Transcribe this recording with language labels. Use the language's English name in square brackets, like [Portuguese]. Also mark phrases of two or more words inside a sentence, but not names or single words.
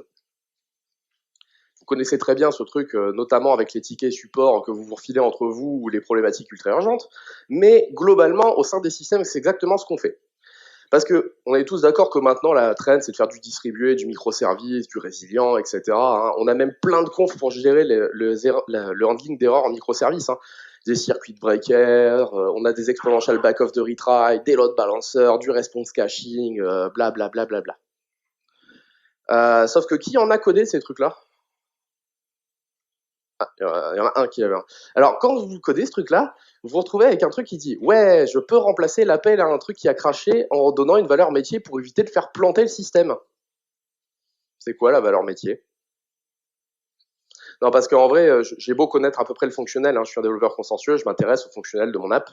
[French] Vous connaissez très bien ce truc, notamment avec les tickets support que vous vous refilez entre vous ou les problématiques ultra urgentes, mais globalement, au sein des systèmes, c'est exactement ce qu'on fait. Parce que on est tous d'accord que maintenant, la trend, c'est de faire du distribué, du microservice, du résilient, etc. Hein. On a même plein de confs pour gérer le handling d'erreurs en microservices. Hein. Des [English] circuit breakers, [French] on a des [English] exponential back of the retry, [French] des [English] load balancers, [French] du [English] response caching, [French] bla bla bla bla bla. Sauf que qui en a codé ces trucs-là? Il y en a un qui avait un. Alors, quand vous codez ce truc-là, vous vous retrouvez avec un truc qui dit « Ouais, je peux remplacer l'appel à un truc qui a craché en donnant une valeur métier pour éviter de faire planter le système. » C'est quoi la valeur métier? Non, parce qu'en vrai, j'ai beau connaître à peu près le fonctionnel, hein, je suis un développeur consciencieux, je m'intéresse au fonctionnel de mon app.